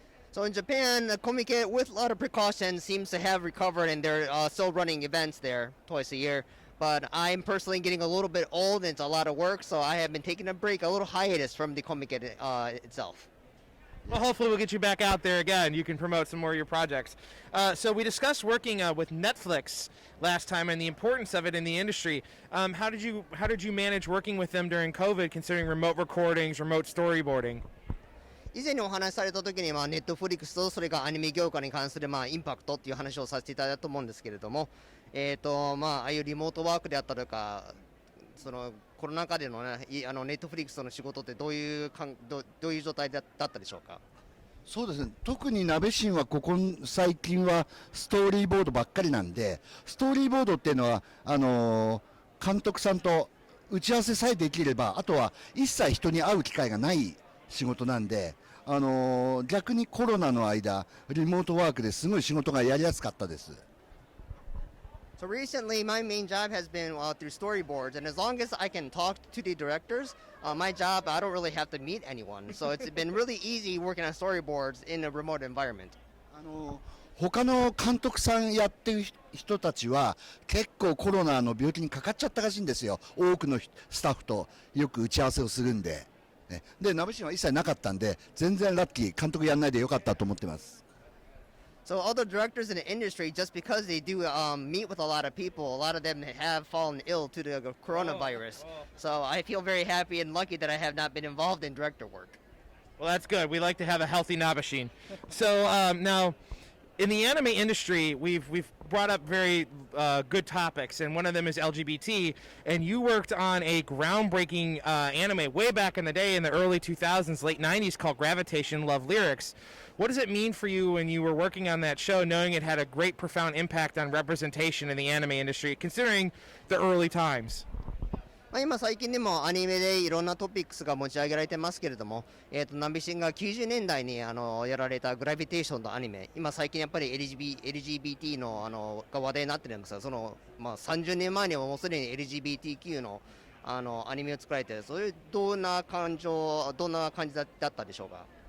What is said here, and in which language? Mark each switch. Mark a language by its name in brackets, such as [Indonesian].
[English] So in Japan, the Comic-Con, with a lot of precautions, seems to have recovered, and they're still running events there twice a year. But I'm personally getting a little bit old, and it's a lot of work, so I have been taking a break, a little hiatus from the Comic-Con itself. Well, hopefully we'll get you back out there again. You can promote some more of your projects. So we discussed working with Netflix last time and the importance of it in the industry. How did you manage working with them during COVID, considering remote recordings, remote storyboarding? [Japanese] 以前にお話しされた時にネットフリックスとそれがアニメ業界に関するインパクトっていう話をさせていただいたと思うんですけれども、ああいうリモートワークであったりとか、そのコロナ禍でのね、ネットフリックスの仕事ってどういう状態だったでしょうか？そうですね。特にナベシンはここ最近はストーリーボードばっかりなんで、ストーリーボードっていうのは監督さんと打ち合わせさえできれば、あとは一切人に会う機会がない仕事なんで、逆にコロナの間リモートワークですごい仕事がやりやすかったです。 [English] So recently, my main job has been through storyboards, and as long as I can talk to the directors, my job, I don't really have to meet anyone. So it's been really easy working on storyboards in a remote environment. [Japanese] 他の監督さんやってる人たちは結構コロナの病気にかかっちゃったらしいんですよ。多くのスタッフとよく打ち合わせをするんで。でナベシンは一切なかったんで全然ラッキー、監督やんないでよかったと思ってます。 [English] So all the directors in the industry, just because they do meet with a lot of people, a lot of them have fallen ill to the coronavirus. So I feel very happy and lucky that I have not been involved in director work. Well, that's good. We like to have a healthy Nabeshin. So now, in the anime industry, we've brought up very good topics, and one of them is LGBT. And you worked on a groundbreaking anime way back in the day, in the early 2000s, late 90s, called Gravitation: Love Lyrics. What does it mean for you when you were working on that show, knowing it had a great, profound impact on representation in the anime industry, considering the early times? [Japanese] 今最近でもアニメでいろんなトピックスが持ち上げられてますけれども、ナビシンが90年代にやられたグラビテーションのアニメ、今最近やっぱり LGBT のが話題になってるんですが、30年前にはもうすでに LGBTQ のアニメを作られて、それどんな感じだったでしょうか。